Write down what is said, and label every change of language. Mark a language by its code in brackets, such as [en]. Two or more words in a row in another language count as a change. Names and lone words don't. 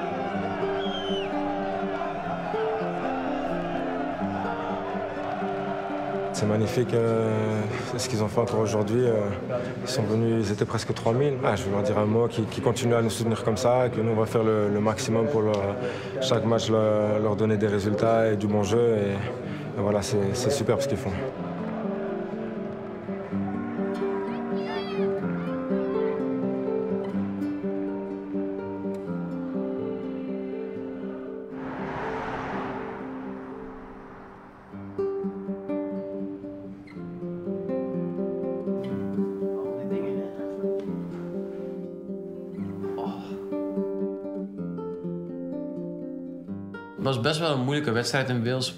[fr] C'est magnifique ce qu'ils ont fait encore aujourd'hui. Ils sont venus, ils étaient presque 3000. Je vais leur dire un mot, qui continuent à nous soutenir comme ça, que nous on va faire le maximum pour chaque match leur donner des résultats et du bon jeu. Et voilà, c'est super ce qu'ils font. [nl] Het was best wel een moeilijke wedstrijd in Wales.